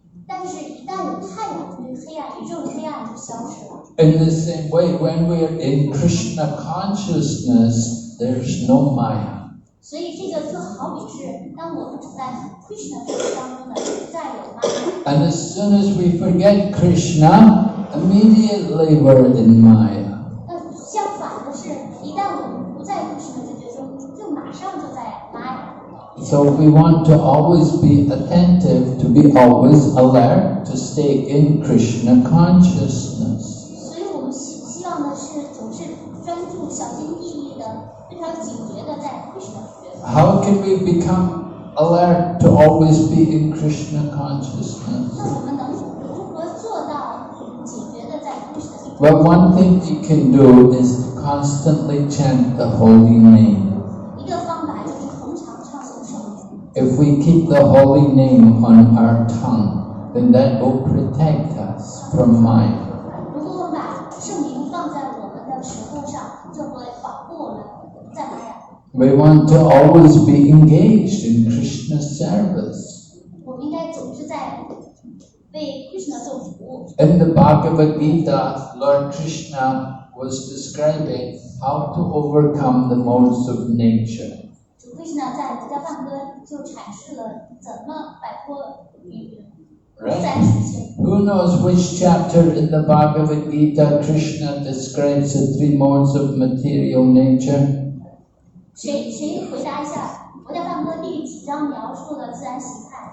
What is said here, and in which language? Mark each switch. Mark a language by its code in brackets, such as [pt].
[zh] 但是，一旦有太阳，这个黑暗，宇宙的黑暗就消失了。 [en] In the same way, when we're in Krishna consciousness, there's no Maya. [zh] 所以这个就好比是，当我们处在 Krishna 知觉当中呢，不再有玛雅。 [en] And as soon as we forget Krishna, immediately we're in Maya. [zh] 那相反的是，一旦我们不在 Krishna 知觉中，就马上就在玛雅。 [en] So we want to always be attentive, to be always alert, to stay in Krishna consciousness. [zh] 所以我们希望的是，总是专注、小心翼翼的、非常警觉的在 Krishna 知觉中。 [en] How can we become alert to always be in Krishna consciousness? [zh] 那我们能如何做到警觉的在 Krishna 知觉中？ [en] Well, one thing you can do is to constantly chant the holy name. [zh] 一个方法就是恒常唱诵圣名。 [en] If we keep the holy name on our tongue, then that will protect us from Maya. [zh] 如果我们把圣名放在我们的舌头上，就会保护我们在玛雅。 [en] We want to always be engaged in Krishna service. [zh] 我们应该总是在为 Krishna 做服务。 [en] In the Bhagavad Gita, Lord Krishna was describing how to overcome the modes of nature. [zh] 主 Krishna 在《大梵歌》就阐释了怎么摆脱自然属性。 [en] Who knows which chapter in the Bhagavad Gita Krishna describes the three modes of material nature? [zh] 谁回答一下？ 《大梵歌》第几章描述了自然形态？